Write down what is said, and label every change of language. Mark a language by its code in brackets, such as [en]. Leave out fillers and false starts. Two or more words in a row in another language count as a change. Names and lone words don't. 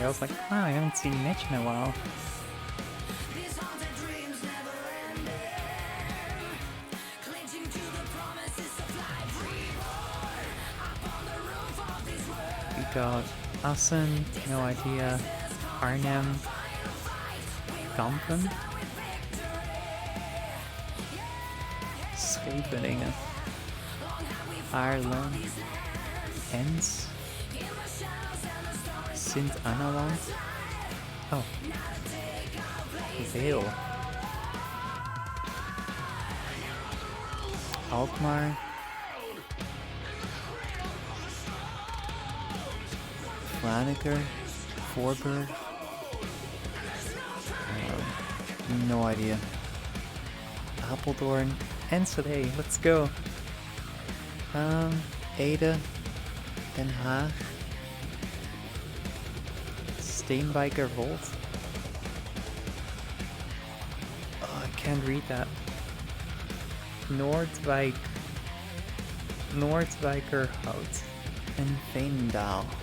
[en] I was like, wow, I haven't seen Mitch in a while. We got Asen, no idea, Arnhem, Kampen, Scheveningen, Ireland, Ens, Sint Annaland, oh, Vale, Alkmaar, Franeker, Voorburg, no idea, Apeldoorn, Enschede, let's go, Ede, Den Haag, Steenwijkerwold, oh, I can't read that, Noordwijkerhout, and Veenendaal.